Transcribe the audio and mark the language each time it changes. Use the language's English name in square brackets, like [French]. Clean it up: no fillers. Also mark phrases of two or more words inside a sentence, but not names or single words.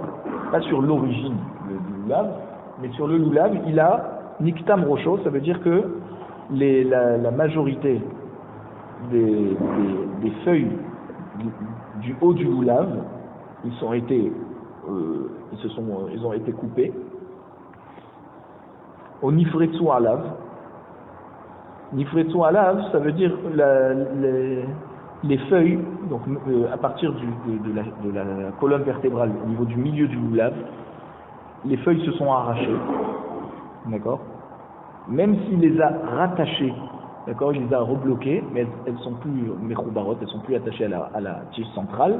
[French] Pas sur l'origine du lulav, mais sur le lulav, il a [Hebrew] נקטם ראשו, [French] ça veut dire que la majorité des feuilles du haut du lulav, ils ont été coupés au [Hebrew] נפרצו עליו. נפרצו עליו, [French] ça veut dire les feuilles, donc à partir de la colonne vertébrale au niveau du milieu du lulav, les feuilles se sont arrachées, d'accord ? Même s'il les a rattachées, d'accord, il les a rebloquées, mais elles sont plus mechoubarot, elles sont plus attachées à la tige centrale.